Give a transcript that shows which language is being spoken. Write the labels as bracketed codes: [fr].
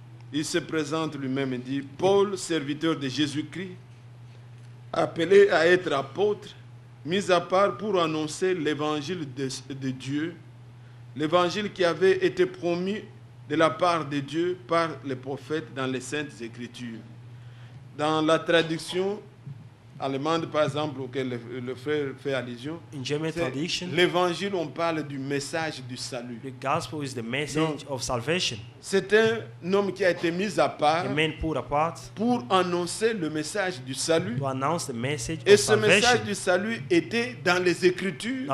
[fr] il se présente lui-même et dit, Paul, serviteur de Jésus-Christ, appelé à être apôtre, mis à part pour annoncer l'évangile de Dieu, l'évangile qui avait été promis de la part de Dieu par les prophètes dans les Saintes Écritures. Dans la traduction allemande, par exemple, auquel le frère fait allusion, [en] in German [fr] c'est [en] tradition, [fr] l'évangile, on parle du message du salut. [en] the gospel is the message of salvation. [fr] C'est un homme qui a été mis à part [en] A man put apart [fr] pour annoncer le message du salut. [en] to announce the message [fr] Et [en] of [fr] ce message [en] salvation. [fr] du salut était dans les Écritures,